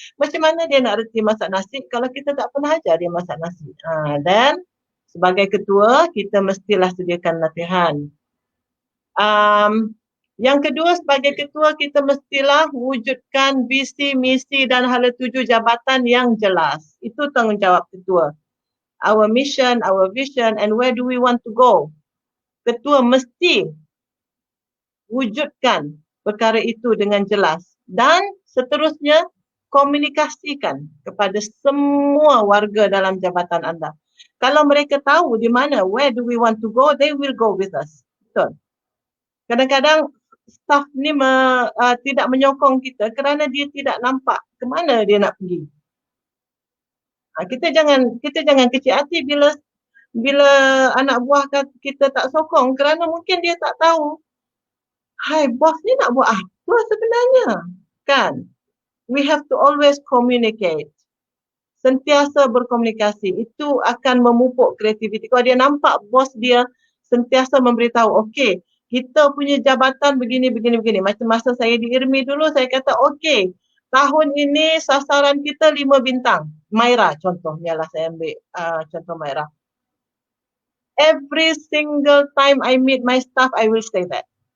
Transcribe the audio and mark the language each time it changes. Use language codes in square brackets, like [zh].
[ms] Macam mana dia nak reti masak nasi kalau kita tak pernah ajar dia masak nasi. Dan sebagai ketua, kita mestilah sediakan latihan. Yang kedua, sebagai ketua, kita mestilah wujudkan visi, misi dan hala tuju jabatan yang jelas. Itu tanggungjawab ketua. [en] Our mission, our vision and where do we want to go. [ms] Ketua mesti wujudkan perkara itu dengan jelas dan seterusnya komunikasikan kepada semua warga dalam jabatan anda. Kalau mereka tahu di mana, [en] where do we want to go, they will go with us. [ms] Betul. Kadang-kadang staff ni tidak menyokong kita kerana dia tidak nampak ke mana dia nak pergi. Kita jangan kecil hati bila anak buah kita tak sokong kerana mungkin dia tak tahu. Hai, bos ni nak buat apa sebenarnya? Kan? [en] We have to always communicate. [ms] Sentiasa berkomunikasi. Itu akan memupuk kreativiti. Kalau dia nampak bos dia sentiasa memberitahu, okey, kita punya jabatan begini. Macam masa saya di IRMI dulu, saya kata, okey, tahun ini sasaran kita 5 bintang. Maira contohnya lah, saya ambil contoh Maira. [en] Every single time I meet my staff, I will say that.